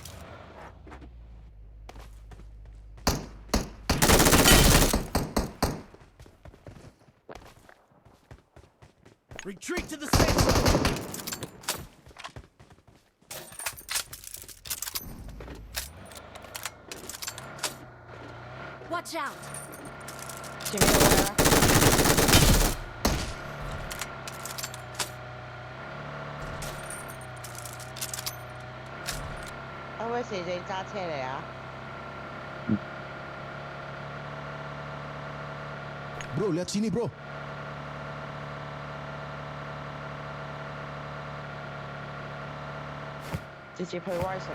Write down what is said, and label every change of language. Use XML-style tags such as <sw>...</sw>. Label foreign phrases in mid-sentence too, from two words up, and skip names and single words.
<en>Retreat to the safe zone. Watch out!</en> <yue>前面有個人啊！阿威四仔揸車嚟啊！</yue> <id>Bro, lihat sini bro.</id> <yue>直接去 Y 城。</yue>